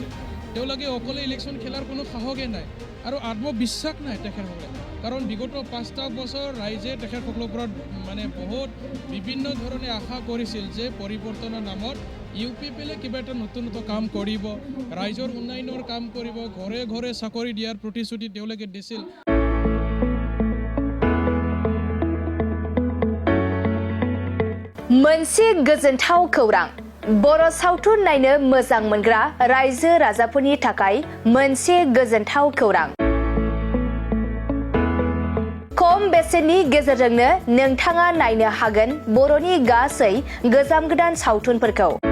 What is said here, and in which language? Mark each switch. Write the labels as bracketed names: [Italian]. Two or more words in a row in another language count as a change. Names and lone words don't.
[Assamese] তেওঁলোকে অকলে ইলেকশ্যন খেলাৰ কোনো সাহসেই নাই আৰু আত্মবিশ্বাস নাই তেখেতসকলে কাৰণ বিগত 5টা বছৰ ৰাইজে তেখেতসকলৰ ওপৰত মানে বহুত বিভিন্ন ধৰণে আশা কৰিছিল যে পৰিৱৰ্তনৰ নামত ইউপিপিএলে কিবা এটা নতুন কাম কৰিব ৰাইজৰ উন্নয়নৰ কাম কৰিব ঘৰে ঘৰে চাকৰি দিয়াৰ প্ৰতিশ্ৰুতি তেওঁলোকে দিছিল। [Bodo] मोनसे गोजोनथाव खौरां बर' सावथुन नायनो मोजां मोनग्रा रायजो राजाफोरनि थाखाय मोनसे गोजोनथाव खौरां। खम बेसेननि गेजेरजोंनो नोंथाङा नायनो हागोन बर'नि गासै गोजाम गोदान सावथुनफोरखौ।